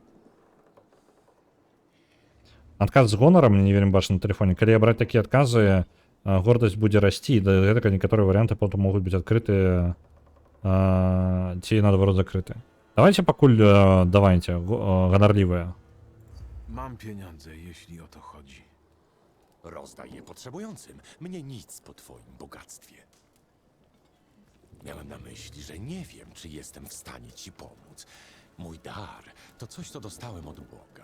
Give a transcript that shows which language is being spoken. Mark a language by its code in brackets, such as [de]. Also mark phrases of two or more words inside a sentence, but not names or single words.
[be] Адказ з гонарам, мне не вельмі бачна на тэлефоне. Калі браць такія адказы, гордасць будзе расці, да гэтага некаторыя варыянты потым могуць быць адкрыты ці, наадварот, закрыты. Давайте пакуль, давайте, ганарлівыя. [pl] Mam pieniądze, jeśli o to chodzi. Rozdaj je potrzebującym. Mnie nic po twoim bogactwie. Miałem na myśli, że nie wiem, czy jestem w stanie ci pomóc. Mój dar to coś, co dostałem od Boga.